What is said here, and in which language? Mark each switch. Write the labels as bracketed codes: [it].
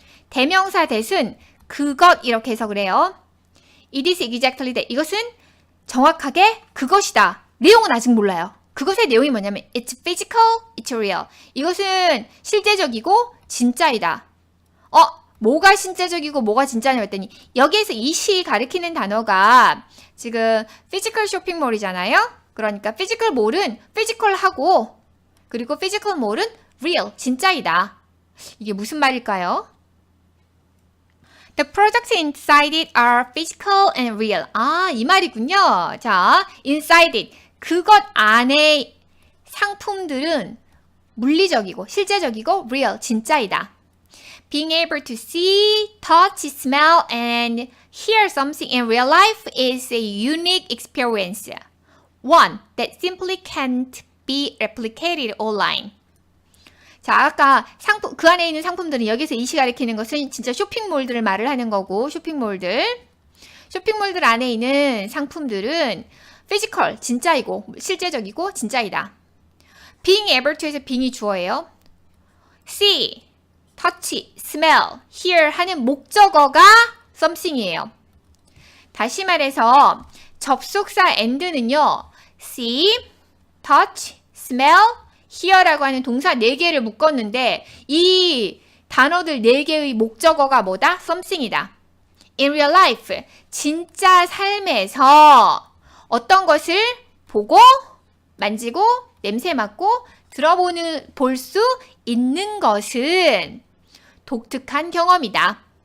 [ko] 대명사 that은 그것 이렇게 해석을 해요. [en] It is exactly that. [ko] 이것은 정확하게 그것이다. 내용은 아직 몰라요. 그것의 내용이 뭐냐면 [en] It's physical, it's real. [ko] 이것은 실제적이고 진짜이다. 뭐가 실제적이고 뭐가 진짜냐 했더니 여기에서 이시 가리키는 단어가 지금 피지컬 쇼핑몰이잖아요. 그러니까 피지컬 몰은 피지컬하고 그리고 피지컬 몰은 real, 진짜이다. 이게 무슨 말일까요? [en] The products inside it are physical and real. [ko] 이 말이군요. 자, [en] inside it. [ko] 그것 안에 상품들은 물리적이고 실제적이고 real, 진짜이다. [en] Being able to see, touch, smell, and hear something in real life is a unique experience. One that simply can't be replicated online. [ko] 자, 아까 그 안에 있는 상품들은 여기서 이시 가리키는 것은 진짜 쇼핑몰들을 말을 하는 거고, 쇼핑몰들 안에 있는 상품들은 피지컬, 진짜이고, 실제적이고, 진짜이다. [en] Being able to [ko] 에서 being이 주어예요. [en] See, touch, smell, hear [ko] 하는 목적어가 something이에요. 다시 말해서 접속사 and는요. [en] see, touch, smell, hear [ko] 라고 하는 동사 4개를 묶었는데 이 단어들 4개의 목적어가 뭐다? something이다. [en] In real life, [ko] 진짜 삶에서 어떤 것을 보고, 만지고, 냄새 맡고, 볼 수 있는 것은 독특한 경험이다.